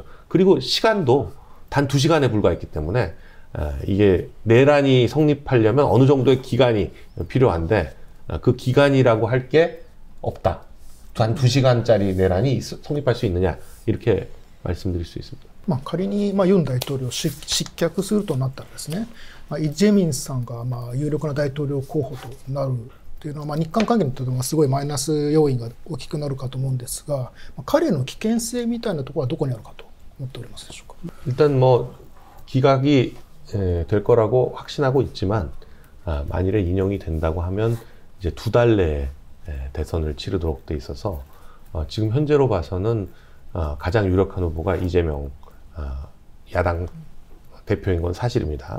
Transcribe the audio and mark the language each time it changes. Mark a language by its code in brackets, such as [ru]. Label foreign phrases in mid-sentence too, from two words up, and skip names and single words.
[ko] 그리고 시간도 단 2시간에 불과했기 때문에 이게 내란이 성립하려면 어느 정도의 기간이 필요한데 그 기간이라고 할 게 없다. 단 2시간짜리 내란이 성립할 수 있느냐 이렇게 말씀드릴 수 있습니다. [ja] 仮にユン大統領を失脚するとなったらですね、イ・ジェミンさんが有力な大統領候補となるというのは、日韓関係にとってもすごいマイナス要因が大きくなるかと思うんですが、彼の危険性みたいなところはどこにあるかと思っておりますでしょうか。 [ko] 일단 뭐 기각이 될 거라고 확신하고 있지만 만일에 인용이 된다고 하면 이제 2달 내에 대선을 치르도록 돼 있어서 지금 현재로 봐서는 가장 유력한 후보가 이재명 야당 대표인 건 사실입니다.